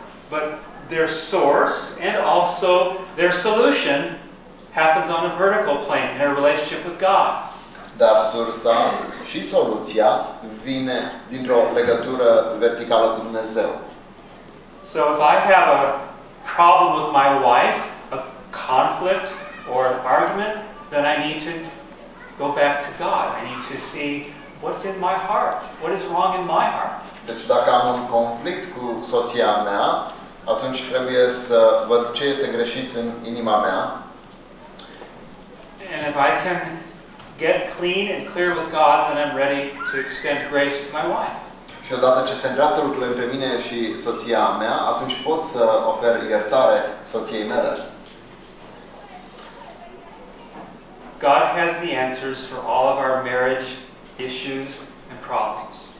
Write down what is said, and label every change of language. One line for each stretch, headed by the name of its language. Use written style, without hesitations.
English: But their source and also their solution happens on a vertical plane in their relationship with God.
Romanian: Dar sursa și soluția vine dintr-o legătură verticală cu Dumnezeu.
English: So if I have a problem with my wife, a conflict or an argument, then I need to go back to God. I need to see what's in my heart? What is wrong in my heart?
Romanian: Deci dacă am un conflict cu soția mea, atunci trebuie să văd ce este greșit în inima mea.
English: And if I can get clean and clear with God, then I'm ready to extend grace to my wife.
Romanian: Și odată ce se îndreaptă lucrurile între mine și soția mea, atunci pot să ofer iertare soției mele.
English: God has the answers for all of our marriage issues and problems.